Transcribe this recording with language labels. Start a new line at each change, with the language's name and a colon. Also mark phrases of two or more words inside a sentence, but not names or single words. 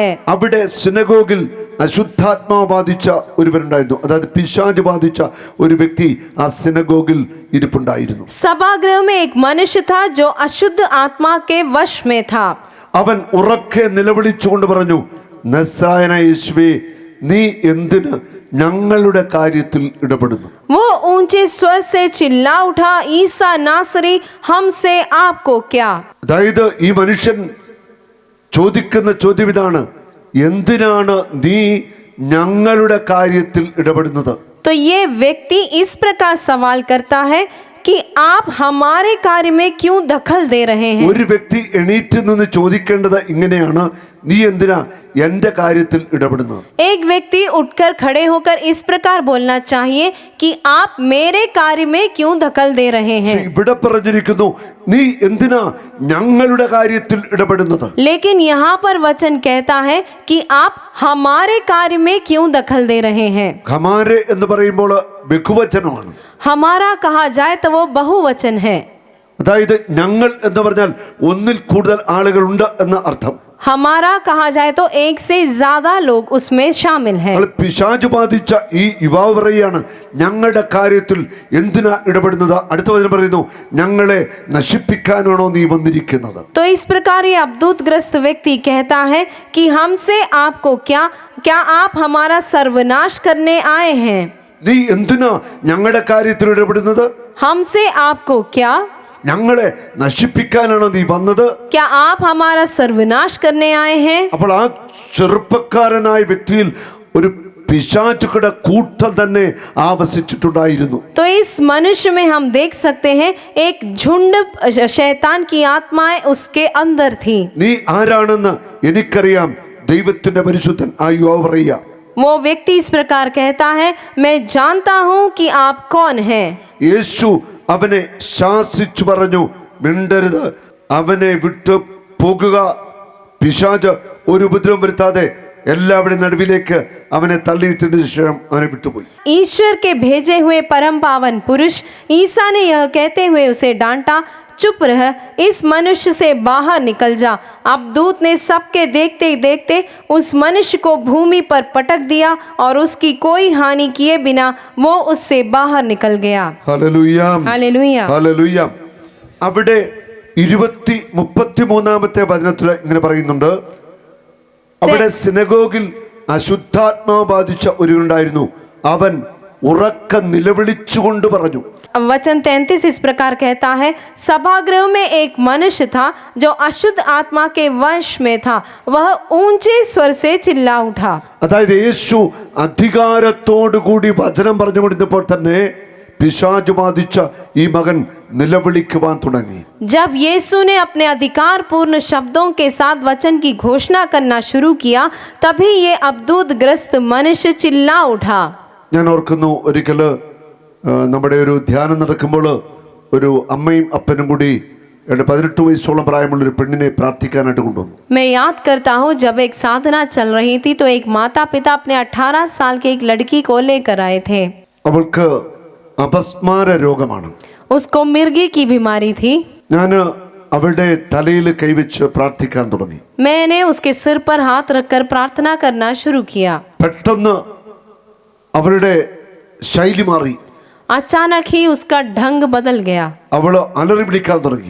Malayalam: അവിടെ സിനഗോഗിൽ അശുദ്ധാത്മാവ് ബാധിച്ച ഒരുവരുണ്ടായിരുന്നു. അതായത് പിശാച് ബാധിച്ച ഒരു വ്യക്തി ആ സിനഗോഗിൽ ഇരിപ്പുണ്ടായിരുന്നു.
Hindi: सभागृह में एक मनुष्य था जो अशुद्ध आत्मा के वश में था।
Malayalam: അവൻ ഉറക്കെ നിലവിളിച്ചുകൊണ്ട് പറഞ്ഞു, നസ്രായനായ യേശുവേ, നീ എന്തിന് ഞങ്ങളുടെ കാര്യത്തിൽ ഇടപെടുന്നു?
Hindi: वो ऊंचे स्वर से चिल्ला उठा, ईसा नासरी, हमसे आपको क्या?
Malayalam: അതായത് ഈ മനുഷ്യൻ ചോദിക്കുന്ന ചോദ്യം ഇതാണ്, എന്തിനാണ് നീ ഞങ്ങളുടെ കാര്യത്തിൽ ഇടപെടുന്നത്?
Hindi: तो ये व्यक्ति इस प्रकार सवाल करता है कि आप हमारे कार्य में क्यों दखल दे रहे हैं?
Malayalam: ഒരു വ്യക്തി എണീറ്റ് നിന്ന് ചോദിക്കേണ്ടത് ഇങ്ങനെയാണ്, നീ എന്തിനാ എന്റെ കാര്യത്തിൽ ഇടപെടുന്നത്?
Hindi: एक व्यक्ति उठकर खड़े होकर इस प्रकार बोलना चाहिए कि आप मेरे कार्य में क्यों दखल दे रहे हैं?
Malayalam: ഇവിടെ പറഞ്ഞിരിക്കുന്നു, നീ എന്തിനാ ഞങ്ങളുടെ കാര്യത്തിൽ ഇടപെടുന്നത്?
Hindi: लेकिन यहाँ पर वचन कहता है कि आप हमारे कार्य में क्यों दखल दे रहे हैं?
Malayalam: ഖമാരെ എന്ന് പറയുമ്പോൾ ബഹുവചനമാണ്.
Hindi: हमारा कहा जाए तो वो बहुवचन है।
Malayalam: അതായത് ഞങ്ങൾ എന്ന് പറഞ്ഞാൽ ഒന്നിൽ കൂടുതൽ ആളുകളുണ്ട് എന്ന അർത്ഥം.
Hindi: हमारा कहा जाए तो एक से ज्यादा लोग उसमें शामिल हैं।
Malayalam: പിശാച് ബാധിച്ച ഈ യുവാവ് പറയുകയാണ്, ഞങ്ങളുടെ കാര്യത്തിൽ എന്തിനാ ഇടപെടുന്നത്? അടുത്ത വചനം പറയുന്നു, ഞങ്ങളെ നശിപ്പിക്കാനാണോ നീ വന്നിരിക്കുന്നത്?
Hindi: तो इस प्रकार ये अवधूत ग्रस्त व्यक्ति कहता है कि हमसे आपको क्या आप हमारा सर्वनाश करने आए हैं?
Malayalam: നീ എന്തിനാ ഞങ്ങളുടെ കാര്യത്തിൽ ഇടപെടുന്നത്?
Hindi: हमसे आपको क्या?
Malayalam: ഞങ്ങളെ നശിപ്പിക്കാനാണോ നീ വന്നത്?
Hindi: क्या आप हमारा सर्वनाश करने आए हैं?
Malayalam: അപ്പോൾ ആ ചെറുപ്പക്കാരനായ വ്യക്തിയിൽ ഒരു പിശാചുകളുടെ കൂട്ടം തന്നെ ആവസിച്ചിട്ടുണ്ടായിരുന്നു.
Hindi: तो इस मनुष्य में हम देख सकते हैं एक झुंड शैतान की आत्माएं उसके अंदर थी।
Malayalam: നീ ആരാണെന്ന് എനിക്കറിയാം, ദൈവത്തിന്റെ പരിശുദ്ധൻ ആ യുവാവ് പറയുക.
Hindi: वो व्यक्ति इस प्रकार कहता है, मैं जानता हूं कि आप कौन हैं।
Malayalam: യേശു അവനെ ശാസിച്ചു പറഞ്ഞു, മിണ്ടരുത്, അവനെ വിട്ടു പോകുക, പിശാച് ഒരു ഉപദ്രവം വരുത്താതെ എല്ലാവരുടെയും നടുവിലേക്ക് അവനെ തള്ളിയിട്ടതിന് ശേഷം അവനെ വിട്ടുപോയി.
Hindi: ईश्वर के भेजे हुए परम पावन पुरुष ईसा ने यह कहते हुए उसे डांटा, चुप रह, इस मनुष्य से बाहर निकल जा। अब दूत ने सबके देखते देखते उस मनुष्य को भूमि पर पटक दिया और उसकी कोई हानि किए बिना वो उससे बाहर निकल गया।
Malayalam: ഹല്ലേലൂയ,
Hindi: हालेलुया।
Malayalam: ഹല്ലേലൂയ. അവിടെ 33-ാമത്തെ വചനത്തിൽ ഇങ്ങനെ പറയുന്നുണ്ട്, അവിടെ സിനഗോഗിൽ അശുദ്ധാത്മാവ് ബാധിച്ച ഒരുവനുണ്ടായിരുന്നു. അവൻ ഉറക്ക നിലവിളിച്ചുകൊണ്ട് പറഞ്ഞു.
Hindi: वचन 33 इस प्रकार कहता है, सभागृह में एक मनुष्य था जो अशुद्ध आत्मा के वश में था, वह ऊंचे स्वर से चिल्ला उठा।
Malayalam: അതായത് യേശു അധികാരത്തോടു കൂടി വചനം പറഞ്ഞുകൊണ്ടിരുന്നപ്പോൾ തന്നെ പിശാച് ബാധിച്ച ഈ മകൻ നിലവിളിക്കുവാൻ തുടങ്ങി.
Hindi: जब यीशु ने अपने अधिकार पूर्ण शब्दों के साथ वचन की घोषणा करना शुरू किया, तभी ये अबदूत ग्रस्त मनुष्य चिल्ला उठा।
Malayalam: ഞാൻ ഓർക്കുന്നു, ഒരിക്കല് നമ്മുടെ ഒരു ധ്യാനം നടക്കുമ്പോൾ ഒരു അമ്മയും അപ്പനും കൂടി 18 വയസ്സോളം പ്രായമുള്ള ഒരു പെണ്ണിനെ പ്രാർത്ഥിക്കാനായിട്ട് കൊണ്ടുവന്നു.
Hindi: मैं याद करता हूँ, जब एक साधना चल रही थी तो एक माता पिता अपने 18 साल की एक लड़की को लेकर आए थे।
Malayalam: അവൾക്ക് അപസ്മാര രോഗമാണ്.
Hindi: उसको मिर्गी की बीमारी थी।
Malayalam: ഞാൻ അവളുടെ തലയിൽ കൈവച്ച് പ്രാർത്ഥിക്കാൻ തുടങ്ങി.
Hindi: मैंने उसके सिर पर हाथ रखकर प्रार्थना करना शुरू किया।
Malayalam: പെട്ടെന്ന് അവളുടെ ശൈലി മാറി.
Hindi: अचानक ही उसका ढंग बदल गया।
Malayalam: അവള് അലറി വിളിക്കാൻ തുടങ്ങി.